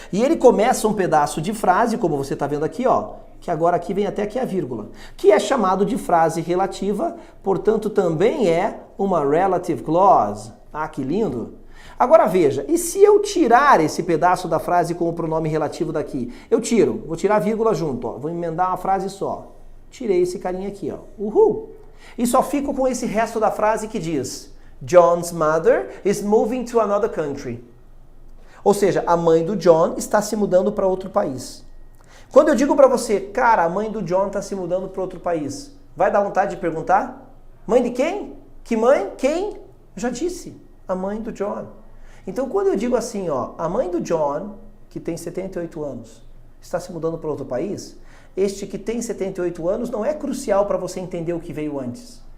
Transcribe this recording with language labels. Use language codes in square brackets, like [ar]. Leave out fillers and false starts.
[pt] E ele começa um pedaço de frase, como você está vendo aqui, ó, que agora aqui vem até aqui a vírgula, que é chamado de frase relativa, portanto também é uma relative clause. Ah, que lindo! Agora veja, e se eu tirar esse pedaço da frase com o pronome relativo daqui? Eu tiro, vou tirar a vírgula junto, ó, vou emendar uma frase só. Tirei esse carinha aqui, ó, uhul. E só fico com esse resto da frase que diz... [en] John's mother is moving to another country. [pt] Ou seja, a mãe do John está se mudando para outro país. Quando eu digo para você, cara, a mãe do John está se mudando para outro país, vai dar vontade de perguntar? Mãe de quem? Que mãe? Quem? Eu já disse, a mãe do John. Então, quando eu digo assim, ó, a mãe do John, que tem 78 anos, está se mudando para outro país, este que tem 78 anos não é crucial para você entender o que veio antes.